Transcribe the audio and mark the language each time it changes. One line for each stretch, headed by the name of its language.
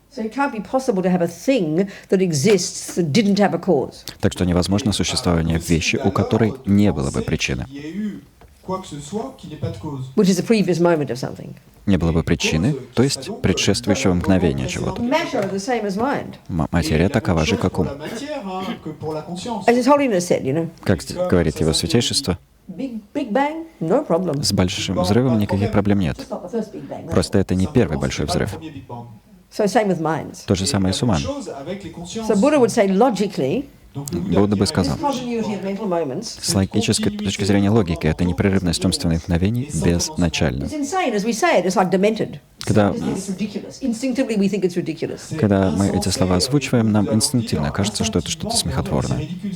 English: So it can't be possible to have a thing that exists that didn't have a cause.
Russian: Так что невозможно существование вещи, у которой не было бы причины.
French: quoi que ce soit qui n'est pas de cause.
English: which is a previous moment of something.
Russian: Не было бы причины, то есть предшествующего мгновения чего-то.
English: Matter are the same as mind.
Russian: Материя такова же, как ум.
French: Pour la matière, que pour la conscience.
English: As His Holiness said,
Russian: Как говорит его святейшество,
English: big bang, no problem.
Russian: с большим взрывом никаких проблем нет.
English: It's not the first big bang.
Russian: Просто это не первый большой взрыв.
English: So same with minds.
Russian: То же самое с умом.
English: So Buddha would say logically,
Russian: Будда бы сказал,
English: continuity of mental moments.
Russian: с логической точки зрения логики, это непрерывность умственных мгновений безначальна.
English: It's insane, as we say it, it's like demented.
Russian: Когда,
English: We think it's ridiculous. Instinctively we think it's ridiculous.
Russian: когда мы эти слова озвучиваем, нам инстинктивно кажется, что это что-то смехотворное.